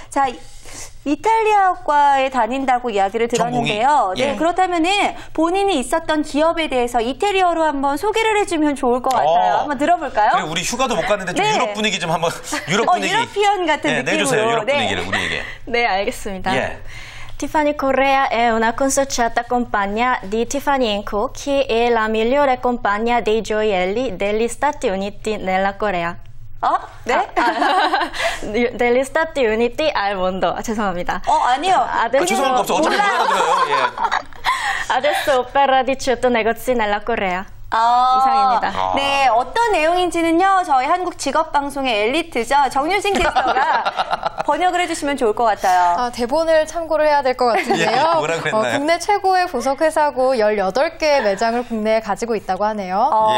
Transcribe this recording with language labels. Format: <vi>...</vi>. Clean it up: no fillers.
<ko>자, 이탈리아과에 다닌다고 이야기를 들었는데요. 네, 그렇다면은 본인이 있었던 기업에 대해서 이태리어로 한번 소개를 해주면 좋을 것 같아요. 한번 들어볼까요? 그래, 우리 휴가도 못 갔는데 좀 유럽 분위기 좀 한번 유럽 분위기. 유러피언 같은 느낌으로. 내주세요. 유럽 분위기를 우리에게. 네, 알겠습니다.</ko> <it>Tiffany Correa è una consociata compagna di Tiffany & Co, che è la migliore compagnia dei gioielli degli Stati Uniti nella Corea.</it> <ko>네?</ko> <it>degli Stati Uniti al mondo.</it> <ko>죄송합니다. 아니요. 죄송한 거 없어. 어차피 못 알아들어요.</ko> <it>Adesso opera 18 negozi nella Corea.</it> <ko>이상입니다. 네, 어떤 내용인지는요, 저희 한국 직업방송의 엘리트죠. 정유진 캐스터가 번역을 해주시면 좋을 것 같아요. 대본을 참고를 해야 될 것 같은데요. 뭐라 그랬나요? 국내 최고의 보석회사고 18개의 매장을 국내에 가지고 있다고 하네요.</ko>